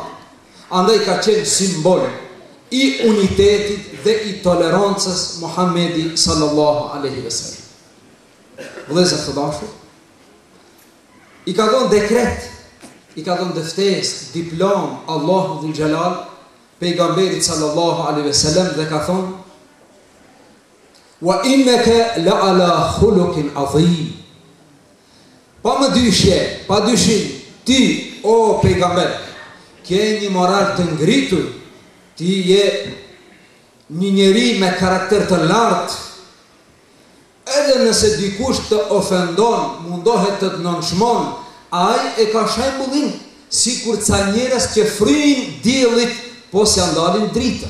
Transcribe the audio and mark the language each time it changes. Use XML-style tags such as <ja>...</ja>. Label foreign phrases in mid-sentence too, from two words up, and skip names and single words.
<sq>Andaj ka qenë simbol i unitetit dhe i tolerancës Muhammedi</sq> <ar>صلى الله عليه وسلم.</ar> <sq>Vëllezër të dashur, i ka dhënë dekret, i ka dhënë dëftesë, diplom Allahu Dhul Gjelal pejgamberit</sq> <ar>صلى الله عليه وسلم</ar> <sq>dhe ka thonë:</sq> <ar>"وإنك لعلى خلق عظيم."</ar> <sq>Pa më dyshje, pa dyshim, ti o pejgamber, ke një moral të ngritur, ti je një njeri me karakter të lartë. Edhe nëse dikush të ofendon, mundohet të të nënshmon, ai e ka shembullin sikur ca njerëz që fryjnë diellit, po si andalin dritën.</sq>